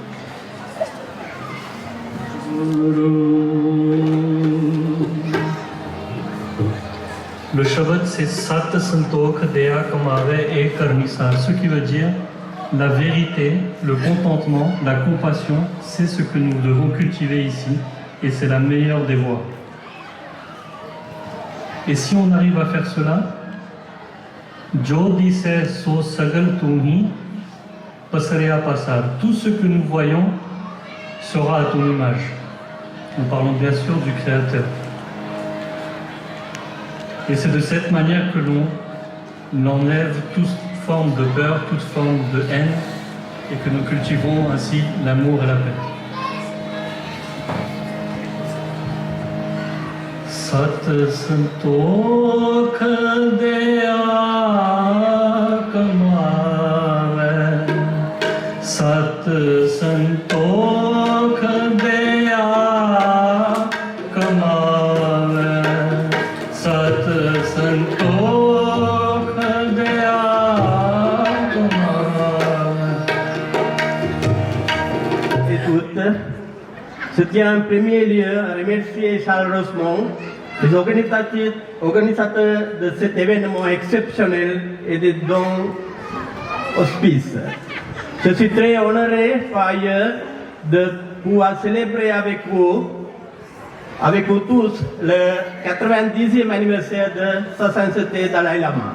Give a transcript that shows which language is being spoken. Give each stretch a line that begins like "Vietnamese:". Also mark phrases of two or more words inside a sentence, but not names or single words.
French: Le Shabad, c'est
Punjabi: ਸਤੁ ਸੰਤੋਖੁ ਦਇਆ ਕਮਾਵੈ
French: et Karnisa, ce qui veut dire la vérité, le contentement, la compassion, c'est ce que nous devons cultiver ici et c'est la meilleure des voies. Et si on arrive à faire cela,
Punjabi: ਜੋ ਦੀਸੈ ਸੋ ਸਗਲ ਤੂੰਹੈ ਪਸਰਿਆ ਪਸਾਰੁ,
French: tout ce que nous voyons sera à ton image. Nous parlons bien sûr du Créateur. Et c'est de cette manière que l'on enlève toute forme de peur, toute forme de haine, et que nous cultivons ainsi l'amour et la paix.
Punjabi: ਸਤੁ ਸੰਤੋਖੁ ਦਇਆ ਕਮਾਵੈ, ਸਤੁ ਸੰਤੋਖੁ ਦਇਆ ਕਮਾਵੈ, ਸਤੁ ਸੰਤੋਖੁ ਦਇਆ ਕਮਾਵੈ.
French: Et toutes, je tiens en premier lieu à remercier chaleureusement les organisateurs de cet événement exceptionnel et des dons auspices. Je suis très honoré par ailleurs de pouvoir célébrer avec vous tous, le 90e anniversaire de Sa Sainteté Dalai Lama.